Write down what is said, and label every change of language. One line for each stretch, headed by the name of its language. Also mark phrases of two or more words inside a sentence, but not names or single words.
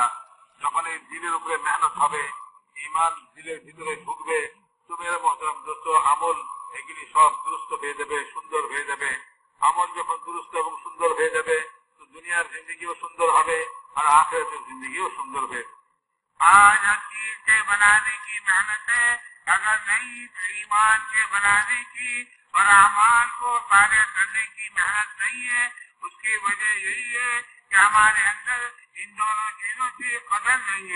Bangla: যখন এই দিলের উপরে মেহনত হবে, ইমান দিলের ভিতরে ঢুকবে, তো
Urdu: میرے محترم دوست
Bangla: আমল এগুলি সব দুরুস্ত হয়ে যাবে, সুন্দর হয়ে যাবে. আমল যখন দুরুস্ত এবং সুন্দর হয়ে যাবে তো দুনিয়ার জিন্দগিও সুন্দর হবে আর আখিরাতের জিন্দগিও সুন্দর হবে.
Urdu: آج ہر چیز کے بنانے کی محنت ہے, اگر نہیں تو ایمان کے بنانے کی اور اعمال کو صالح کرنے کی محنت نہیں ہے. اس کی وجہ یہی ہے کہ ہمارے اندر ان دونوں چیزوں کی قدر نہیں ہے.